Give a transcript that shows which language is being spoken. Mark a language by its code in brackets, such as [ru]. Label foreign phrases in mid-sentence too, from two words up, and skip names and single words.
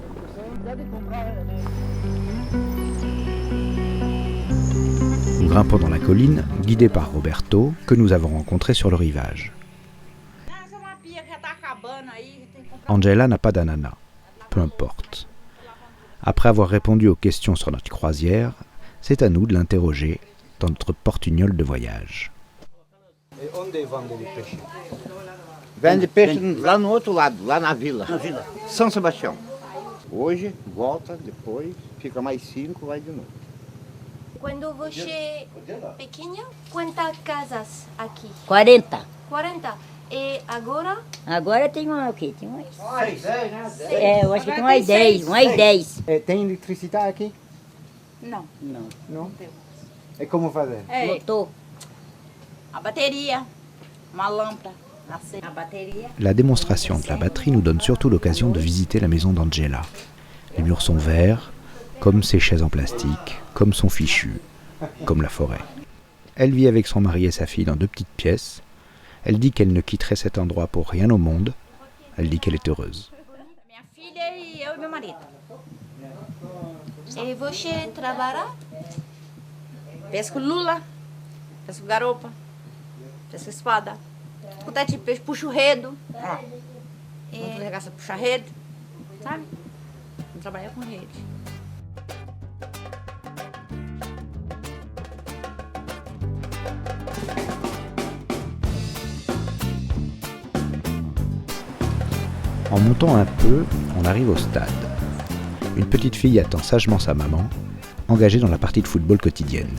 [fr] Nous grimpons dans la colline, guidés par Roberto, que nous avons rencontré sur le rivage. Angela n'a pas d'ananas. Peu importe. Après avoir répondu aux questions sur notre croisière, c'est à nous de l'interroger dans notre portugnole de voyage. [pt] Vende peixe lá no outro lado, lá na vila. São Sebastião. Hoje, volta, depois, fica mais 5, vai de novo. Quando você é pequena, quantas casas aqui? 40. 40. E agora? Agora tem o quê? Tem umas... eu acho que tem umas 10. Umas 10. Tem eletricidade aqui? Não. Não? E como fazer? Motor. A bateria, uma lâmpada. [fr] La démonstration de la batterie nous donne surtout l'occasion de visiter la maison d'Angela. Les murs sont verts, comme ses chaises en plastique, comme son fichu, comme la forêt. Elle vit avec son mari et sa fille dans 2 petites pièces. Elle dit qu'elle ne quitterait cet endroit pour rien au monde. Elle dit qu'elle est heureuse. [pt] Minha filha e eu e meu marido. E você trabalha? Pesco lula, pesco garopa, pesco espada. Escuta de peixe, puxa o redo. Quando tu regaça, puxa rede. Sabe? Vamos trabalhar com rede. [fr] En montant un peu, on arrive au stade. Une petite fille attend sagement sa maman, engagée dans la partie de football quotidienne.